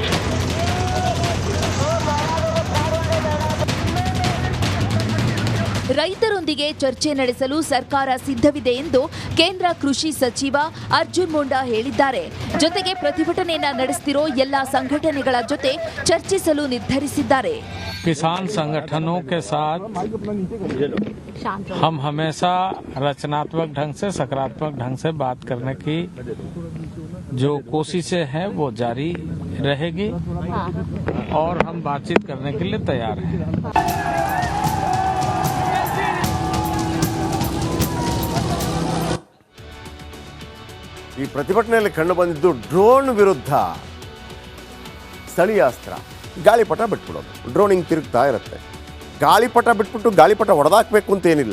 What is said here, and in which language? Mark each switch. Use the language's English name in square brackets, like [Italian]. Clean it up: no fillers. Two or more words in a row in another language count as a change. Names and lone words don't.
[Kannada] ರೈತರೊಂದಿಗೆ ಚರ್ಚೆ ನಡೆಸಲು ಸರ್ಕಾರ ಸಿದ್ಧವಿದೆ ಎಂದು ಕೇಂದ್ರ ಕೃಷಿ ಸಚಿವ ಅರ್ಜುನ್ ಮುಂಡಾ ಹೇಳಿದ್ದಾರೆ. ಜೊತೆಗೆ ಪ್ರತಿಭಟನೆಯನ್ನ ನಡೆಸುತ್ತಿರೋ ಎಲ್ಲ ಸಂಘಟನೆಗಳ ಜೊತೆ ಚರ್ಚಿಸಲು ನಿರ್ಧರಿಸಿದ್ದಾರೆ. [Hindi] किसान संगठनों के साथ हम हमेशा रचनात्मक ढंग से, सकारात्मक ढंग से बात करने की जो कोशिशें हैं वो जारी रहेगी और हम बातचीत करने के लिए तैयार हैं. [Kannada] ಈ ಪ್ರತಿಭಟನೆಯಲ್ಲಿ ಕಂಡು ಬಂದಿದ್ದು ಡ್ರೋನ್ ವಿರುದ್ಧ ಸ್ಥಳೀಯ ಅಸ್ತ್ರ ಗಾಳಿಪಟ ಬಿಟ್ಬಿಡೋದು. ಡ್ರೋನ್ ಹಿಂಗೆ ತಿರುಗ್ತಾ ಇರುತ್ತೆ. ಗಾಳಿಪಟ ಬಿಟ್ಬಿಟ್ಟು ಗಾಳಿಪಟ ಹೊಡೆದಾಕಬೇಕು ಅಂತ ಏನಿಲ್ಲ.